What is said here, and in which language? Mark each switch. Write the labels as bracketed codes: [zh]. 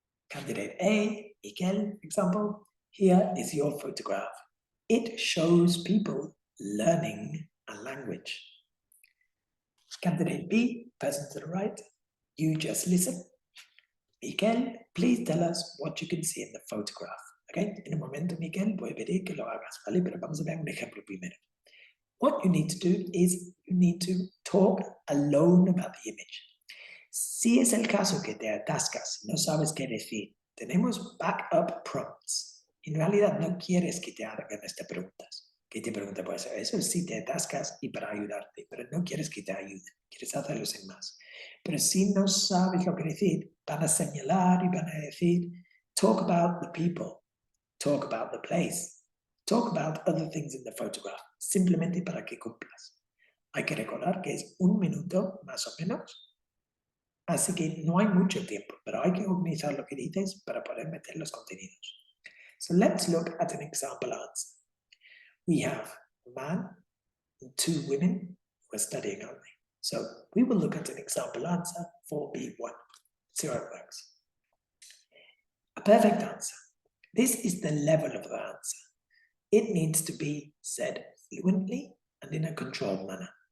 [en] Candidate A, Miguel, for example, here is your photograph. It shows people learning a language. Candidate B, person to the right, you just listen. Miguel, please tell us what you can see in the photograph. [es] Okay, en un momento, Miguel, voy a pedir que lo hagas, ¿vale? Pero vamos a ver un ejemplo primero. [en] What you need to do is you need to talk alone about the image. [es] Si es el caso que te atascas, no sabes qué decir, tenemos backup prompts. En realidad no quieres que te hagan estas preguntas. Que te pregunte, pues eso sí te atascas y para ayudarte, pero no quieres que te ayuden, quieres hacerlo sin más. Pero si no sabes lo que decir, van a señalar y van a decir, [en] talk about the people, talk about the place, talk about other things in the photograph, [es] simplemente para que cumplas. Hay que recordar que es 1 minuto más o menos, así que no hay mucho tiempo, pero hay que organizar lo que dices para poder meter los contenidos. [en] So let's look at an example answer. We have a man and 2 women who are studying, aren't they? So we will look at an example answer for B1. See how it works. A perfect answer. This is the level of the answer. It needs to be said fluently and in a controlled manner.